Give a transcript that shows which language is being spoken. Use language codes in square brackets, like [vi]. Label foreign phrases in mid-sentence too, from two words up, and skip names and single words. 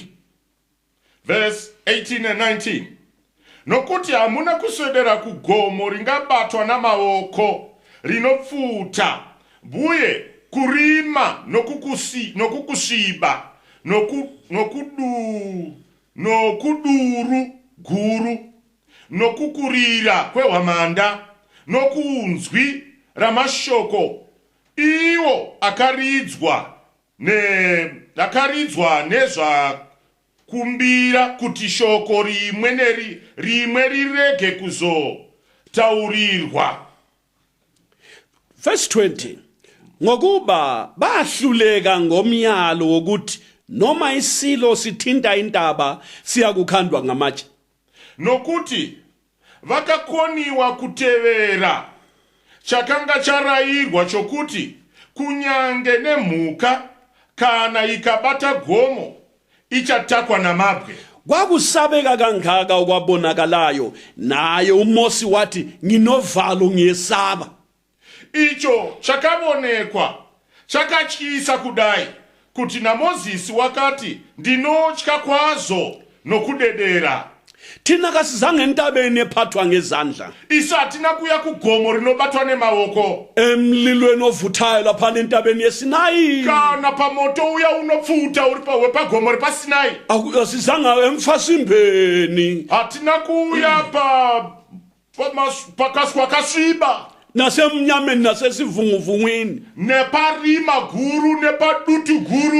[en] Verse 18 and 19. [sn] Nokuti hamuna kuswedera kugomo ringabatwa namaoko rinopfuta, buye kurima nokukusviba nokuduru guru nokukurira kwehwamanda nokunzwi ramashoko iwo akaridzwa nezvakumbira kuti shoko rimwe rirege kuzotaurirwa. [en] Verse 20. [nd] Ngokuba bahluleka ngomyalo wokuthi noma isilo sithinta intaba siyakukhandwa ngamatshe. [sn] Nokuti vakakoniwa kutevera chakanga charayirwa chokuti kunyange nemhuka kana ikabata gomo ichatakwa namabwe. [nd] Kwakusabeka kangaka okwabonakalayo naye uMosi wathi nginovalo ngiyesaba. [sn] Icho chakabonekwa chakatyisa kudai kuti naMozisi wakati ndinotya kwazo nokudedera. [nd] Thina kasizange entabeni ephathwa ngezandla. [sn] Isathina kuya kugomo rinobatwa nemaoko. [nd] Emlilweni ovuthayo lapha entabeni yeSinayi. [sn] Kana pamoto uya unopfuta uri pagomo repaSinayi. [nd] Asizanga emfasimbeni. [sn] Hatina kuya pakaswa kasviba. [nd] Nasemnyameni nasesivunguvungwini [sn] neparima guru nepadutu guru